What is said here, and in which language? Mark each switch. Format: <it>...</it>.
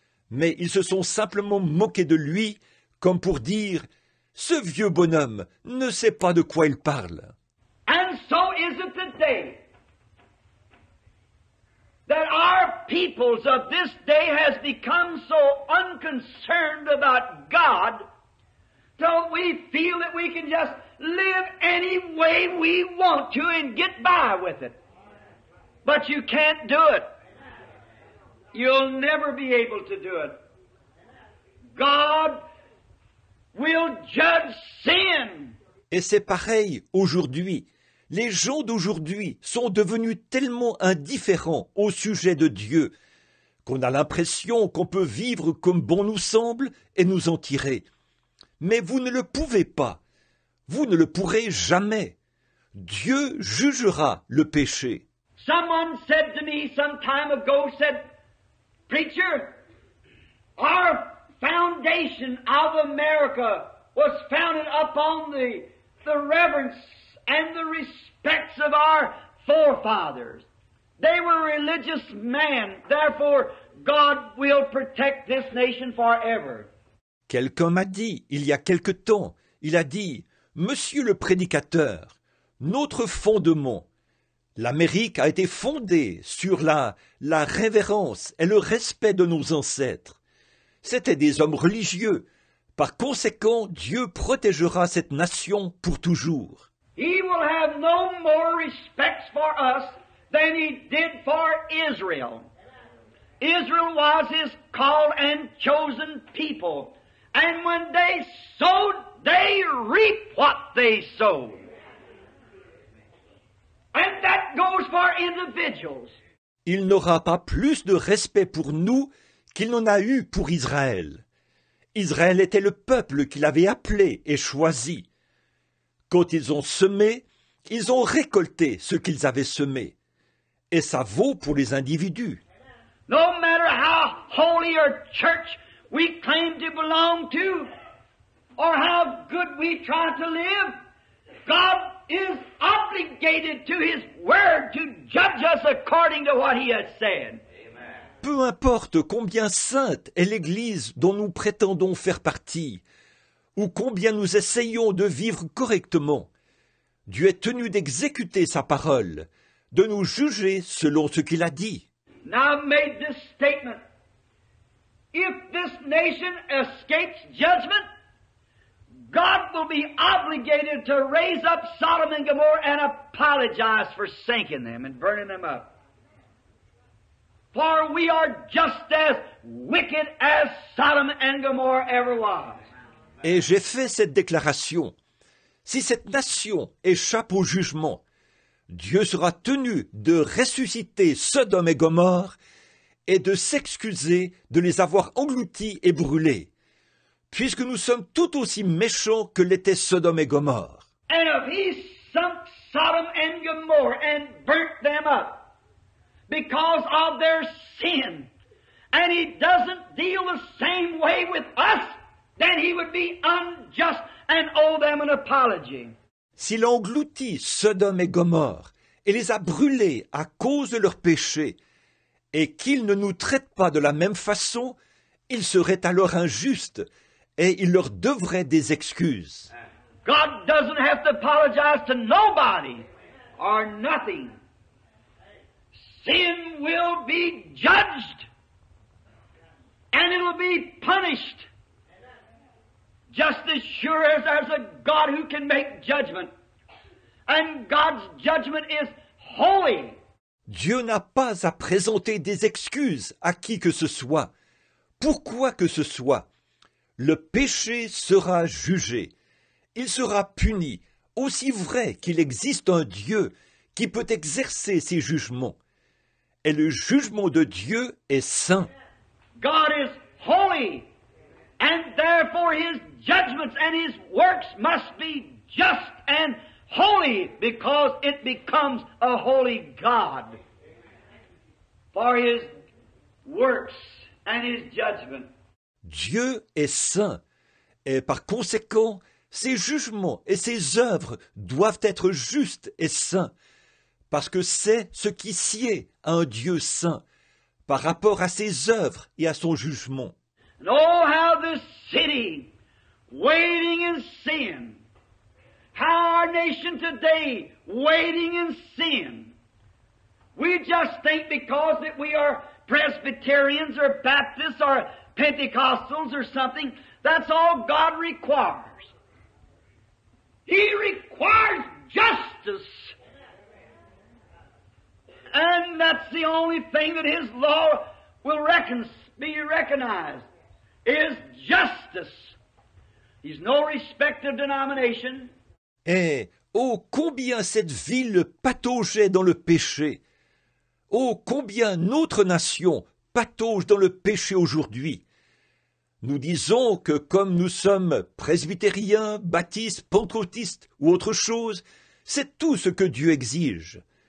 <fr>Mais ils se sont simplement moqués de lui, comme pour dire « Ce vieux bonhomme ne sait pas de quoi il parle. »</fr> <en>And so is it today that our peoples of this day has become so unconcerned about God till we feel that we can just live any way we want to and get by with it. But you can't do it. You'll never be able to do it. God will judge sin.</en> <fr>Et c'est pareil aujourd'hui. Les gens d'aujourd'hui sont devenus tellement indifférents au sujet de Dieu qu'on a l'impression qu'on peut vivre comme bon nous semble et nous en tirer. Mais vous ne le pouvez pas. Vous ne le pourrez jamais. Dieu jugera le péché.</fr> <en>Someone said to me some time ago, said, Preacher, our foundation of America was founded upon the reverence and the respects of our forefathers. They were religious men. Therefore, God will protect this nation forever.</en> <fr>Quelqu'un m'a dit, il y a quelque temps, il a dit, « Monsieur le prédicateur, notre fondement, l'Amérique a été fondée sur la révérence et le respect de nos ancêtres. C'étaient des hommes religieux. Par conséquent, Dieu protégera cette nation pour toujours. »</fr> <en>He will have no more respect for us than he did for Israel. Israel was his called and chosen people. And when they sowed, they reap what they sowed. And that goes for individuals.</en> <fr>Il n'aura pas plus de respect pour nous qu'il n'en a eu pour Israël. Israël était le peuple qu'il avait appelé et choisi. Quand ils ont semé, ils ont récolté ce qu'ils avaient semé. Et ça vaut pour les individus.</fr> <en>No matter how holy or church we claim to belong to, or how good we try to live, God is obligated to His Word to judge us according to what He has said.</en> <fr>Peu importe combien sainte est l'Église dont nous prétendons faire partie, ou combien nous essayons de vivre correctement, Dieu est tenu d'exécuter sa parole, de nous juger selon ce qu'il a dit.</fr> <en>Now I've made this statement. If this nation escapes judgment, God will be obligated to raise up Sodom and Gomorrah and apologize for sinking them and burning them up. For we are just as wicked as Sodom and Gomorrah ever was.</en> <fr>Et j'ai fait cette déclaration. Si cette nation échappe au jugement, Dieu sera tenu de ressusciter Sodome et Gomorrhe et de s'excuser de les avoir engloutis et brûlés, puisque nous sommes tout aussi méchants que l'étaient Sodome et Gomorrhe.</fr> <en>And if he sunk Sodom and Gomorrah and burnt them up because of their sin, and he doesn't deal the same way with us, then he would be unjust and owe them an apology.</en> <fr>S'il a englouti Sodome et Gomorrhe et les a brûlés à cause de leurs péchés, et qu'il ne nous traite pas de la même façon, il serait alors injuste et il leur devrait des excuses.</fr> <en>God doesn't have to apologize to nobody or nothing. Sin will be judged and it will be punished. Just as sure as there's a God who can make judgment. And God's judgment is holy.</en> <fr>Dieu n'a pas à présenter des excuses à qui que ce soit. Pourquoi que ce soit, le péché sera jugé. Il sera puni, aussi vrai qu'il existe un Dieu qui peut exercer ses jugements. Et le jugement de Dieu est saint.</fr> <en>God is holy. And therefore His judgments and His works must be just and holy because it becomes a holy God. For His works and His judgment.</en> <fr>Dieu est saint et par conséquent, ses jugements et ses œuvres doivent être justes et saints parce que c'est ce qui sied à un Dieu saint par rapport à ses œuvres et à son jugement.</fr> <en>And oh, how this city, waiting in sin, how our nation today, waiting in sin. We just think because that we are Presbyterians or Baptists or Pentecostals or something, that's all God requires. He requires justice. And that's the only thing that His law will be recognized. Is justice. He's no respect of denomination.</en> <fr>Et oh, combien cette ville pataugeait dans le péché! Oh, combien notre nation patauge dans le péché aujourd'hui! Nous disons que comme nous sommes presbytériens, baptistes, pentecôtistes ou autre chose, c'est tout ce que Dieu exige.</fr>